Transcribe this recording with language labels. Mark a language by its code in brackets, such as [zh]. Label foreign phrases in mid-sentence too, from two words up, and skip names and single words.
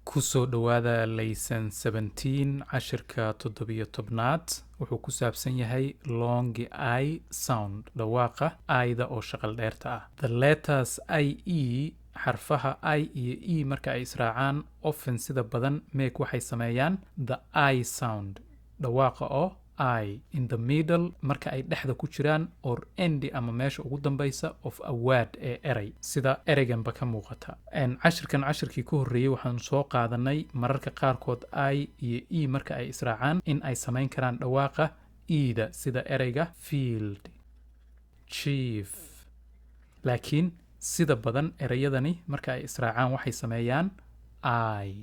[so] kusoo dhawaada laysan 17 cashirka 17aad wuxuu ku saabsan yahay [en] long I sound [so] dhawaaqa ayda oo shaqal dheerta ah. [en] The letters IE [so] xarfaha I iyo E marka ay israacaan often sida badan make waxay sameeyaan [en] the I sound [so] dhawaaqa oo [en] I in the middle [so] marka ay dhexda ku jiraan [en] or end [so] ama meesha ugu dambaysa [en] of a word [so] ee eray sida ereyganba ka muuqata. Cashirkii ku horreeyay waxaan soo qaadanay mararka qaarkood I iyo E marka ay israacaan in ay samayn karaan dhawaaqa E-da sida ereyga field, chief. Laakiin sida badan ereyadani marka ay israacaan waxay sameeyaan I.